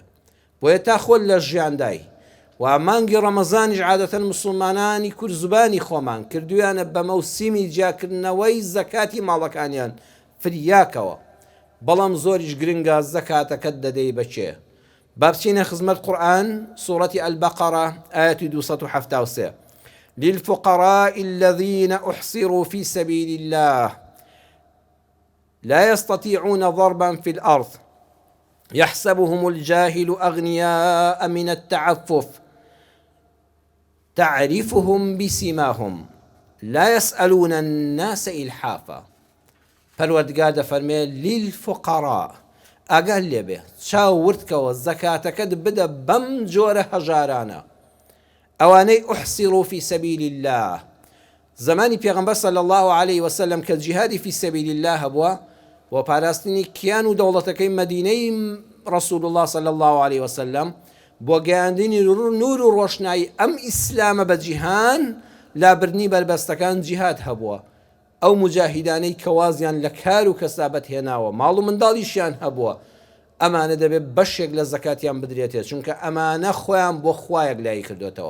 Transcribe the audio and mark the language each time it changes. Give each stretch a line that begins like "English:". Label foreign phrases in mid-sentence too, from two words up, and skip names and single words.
Central Kurdish: بۆیە تا خۆت لە ژیاندای و مانگی ڕەمەزانیش عادەتەن موسڵمانانی کورد زوبانی خۆمان کردویانە بە مەوسیمی جیاکردنەوەی زەکاتی ماڵەکانیان فریاکەوە. بەڵام زۆریش گرنگە زەکاتەکەت دەدەی بەچێ. با بچینە خزمەت قورئان، سوورەتی ئەلبەقەرە ئایەتی 273.
Arabic: للفقراء الذين أحصروا في سبيل الله لا يستطيعون ضربا في الأرض يحسبهم الجاهل أغنياء من التعفف تعرفهم بسيماهم لا يسألون الناس إلحافا.
Central Kurdish: پەروەردگار دەفەرمێ للفقراء، ئاگال لێبێ چاوردکەوە زەکاتەکەت بدە بەم جۆرە هەژارانە، ئەوانەی
Arabic: ئوحسیڕوا فی سەبیل الله.
Central Kurdish: زمانی پێغەمبەر
Arabic: صلی الله عليه وسلم
Central Kurdish: کە جیهادی
Arabic: فی سەبیل الله
Central Kurdish: هەبووە و پاراستنی کیان و دەوڵەتەکەی مەدینەی
Arabic: رسول الله صلی الله عليه وسلم
Central Kurdish: بۆ گەیاندنی نور و ڕۆشنایی ئەم ئیسلامە بە جیهان، لابردنی بربەستەکان جیهاد هەبووە. ئەو مجاهیدانەی کەوازیان لە کار و کەسابەت هێناوە، ماڵ و منداڵیشیان هەبووە، ئەمانە دەبێت بەشێک لە زەکاتیان بدرێتێت، چونکە ئەمانە خۆیان بۆ خوایەک لای کردوێتەوە.